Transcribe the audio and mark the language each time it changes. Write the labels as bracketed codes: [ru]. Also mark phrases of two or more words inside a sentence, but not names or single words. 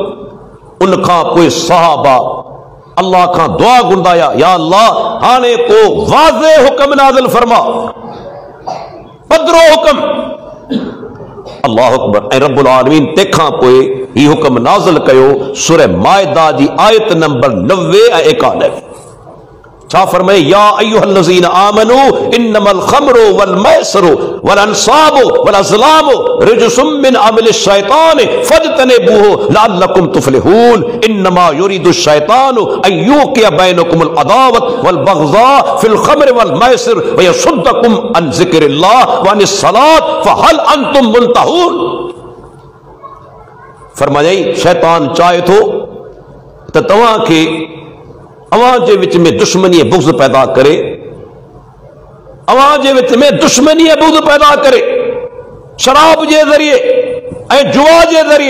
[sd] उनखां पोइ सहाबा अल्लाह खां दुआ घुरंदाया, या अल्लाह हाणे को वाज़े हुक्म नाज़िल फरमा, पधरो हुक्म। [ar] الله أكبر. [sd] ऐं [ar] رب العالمين [sd] तंहिंखां पोइ ही हुक्म नाज़िल कयो सूरह माइदा जी आयत नंबर 90 ऐं 91। छा फरमाए, [ar] يا أيها الذين آمنوا إنما الخمر والميسر والأنصاب والأزلام رجس من عمل الشيطان فاجتنبوه لعلكم تفلحون. إنما يريد الشيطان أن يوقع بينكم العداوة والبغضاء في الخمر والميسر ويصدكم عن ذكر الله وعن الصلاة فهل أنتم منتهون. [sd] फरमाई शैतान चाहे थो त तव्हां खे अवां जे विच में दुश्मनी बुग़्ज़ पैदा करे, अवां जे विच में दुश्मनी बुग़्ज़ पैदा करे शराब जे ज़रिए ऐं जुआ जे ज़रिए।